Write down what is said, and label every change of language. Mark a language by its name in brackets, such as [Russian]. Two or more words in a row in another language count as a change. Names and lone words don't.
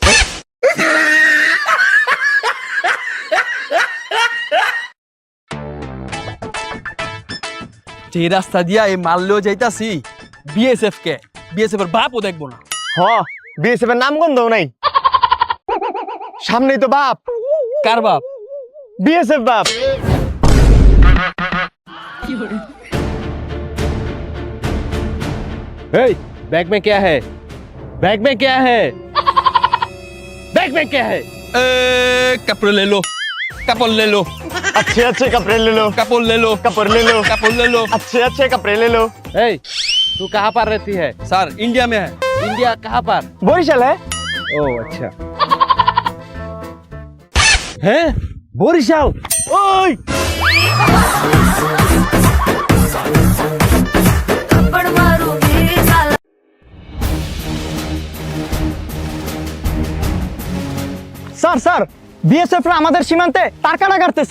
[Bangla] যে রাস্তা দিয়া এই মারলেও যাইতাছি বিএসএফ কে, বিএসএফ এর বাপও দেখবো না। বিএসএফ এর নাম গন্ধও নাই, সামনেই তো বাপ। কার বাপ? বিএসএফ বাপ। [Hindi] এই बैग में क्या है, बैग में क्या है, बैग में क्या है? कपड़ ले लो, कपड़ ले लो, अच्छे अच्छे कपड़े ले लो, कपड़ ले लो, कपड़े ले लो, कपड़ ले लो। अच्छे अच्छे कपड़े ले लो। এই तू कहाँ पर रहती है? স্যার इंडिया में है। इंडिया कहाँ पर? বরিশাল है। ओ अच्छा। हैं বরিশাল? ওই [Bangla] স্যার স্যার বিএসএফ রা আমাদের সীমান্তে তার কাটা কাটতেছে।